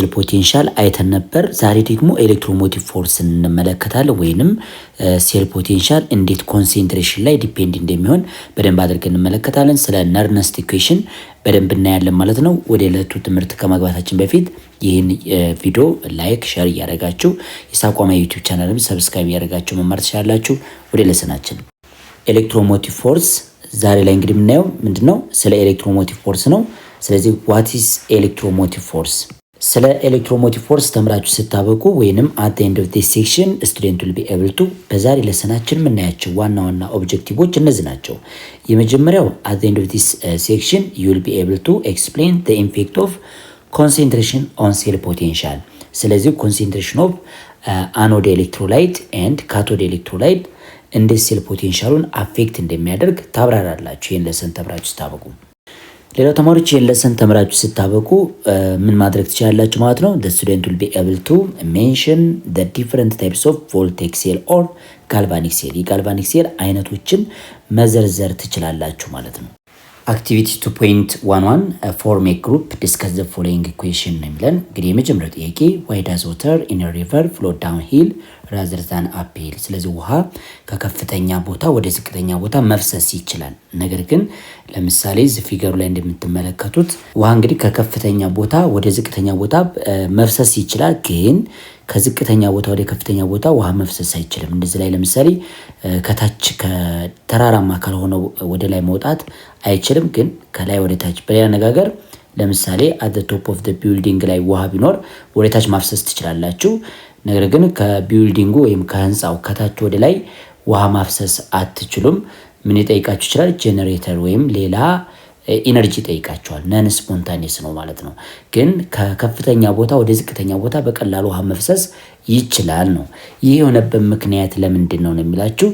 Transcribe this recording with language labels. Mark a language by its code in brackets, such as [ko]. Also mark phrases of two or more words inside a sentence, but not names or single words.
[am] ፖቴንሻል አይተን ነበር። ዛሬ ደግሞ [en] electromotive force [am] እንመለከታለን ወይንም [en] cell potential [am] እንዴት ኮንሰንትሬሽን ላይ ዲፔንድ እንደሚሆን በደንብ አድርገን እንመለከታለን። ስለ ነርነስት ኢኩዌሽን በደንብ እናያለን ማለት ነው። ወደ ዕለቱ ትምህርት ከመግባታችን በፊት ይህን ቪዲዮ ላይክ፣ ሼር እያደረጋችሁ የሳቋማ ዩቲዩብ ቻናልም ሰብስክራይብ እያደረጋችሁ መማር ትችላላችሁ። ወደ ለሰናችን [en] electromotive force [am] ዛሬ ላይ እንግዲህ የምናየው ምንድነው? ስለ [en] electromotive force [am] ነው። ስለዚህ [en] what is electromotive force? [am] ስለ [en] electromotive force [am] ተምራችሁ ስታበቁ ወይንም [en] at the end of this section student will be able to [am] በዛሬ ለሰናችን የምናያቸው ዋና ዋና ኦብጀክቲቮች እነዚህ ናቸው። የመጀመሪያው [en] at the end of this section you will be able to explain the effect of concentration on cell potential። [am] ስለዚህ [en] concentration of anode electrolyte and cathode electrolyte [am] እንደ ሴል ፖቴንሻሉን አፌክት እንደሚያደርግ ታብራራላችሁ ይህን ለሰን ተምራችሁ ስታበቁ። ሌላው ተማሪዎች ይህን ለሰን ተምራችሁ ስታበቁ ምን ማድረግ ትችላላችሁ ማለት ነው። [en] the student will be able to mention the different types of voltaic cell or galvanic cell [am] የጋልቫኒክ ሴል አይነቶችን መዘርዘር ትችላላችሁ ማለት ነው። አክቲቪቲ 2.11 [en] form a group discuss the following equation [am] ነው የሚለን። እንግዲህ የመጀመሪያው ጥያቄ [en] why does water in a river flow downhill rather than uphill? [am] ስለዚህ ውሃ ከከፍተኛ ቦታ ወደ ዝቅተኛ ቦታ መፍሰስ ይችላል። ነገር ግን ለምሳሌ እዚህ ፊገሩ ላይ እንደምትመለከቱት ውሃ እንግዲህ ከከፍተኛ ቦታ ወደ ዝቅተኛ ቦታ መፍሰስ ይችላል፣ ግን ከዝቅተኛ ቦታ ወደ ከፍተኛ ቦታ ውሃ መፍሰስ አይችልም። እንደዚህ ላይ ለምሳሌ ከታች ከተራራማ ካልሆነው ወደ ላይ መውጣት አይችልም፣ ግን ከላይ ወደ ታች። በሌላ አነጋገር ለምሳሌ [en] at the top of the building [am] ላይ ውሃ ቢኖር ወደ ታች ማፍሰስ ትችላላችሁ። ነገር ግን ከቢልዲንጉ ወይም ከህንፃው ከታች ወደ ላይ ውሃ ማፍሰስ አትችሉም። ምን ይጠይቃችሁ ይችላል? ጄኔሬተር ወይም ሌላ ኢነርጂ ጠይቃቸዋል። [en] non spontaneous [am] ነው ማለት ነው። ግን ከከፍተኛ ቦታ ወደ ዝቅተኛ ቦታ በቀላሉ ውሃ መፍሰስ ይችላል ነው። ይህ የሆነበት ምክንያት ለምንድን ነው የሚላችሁ?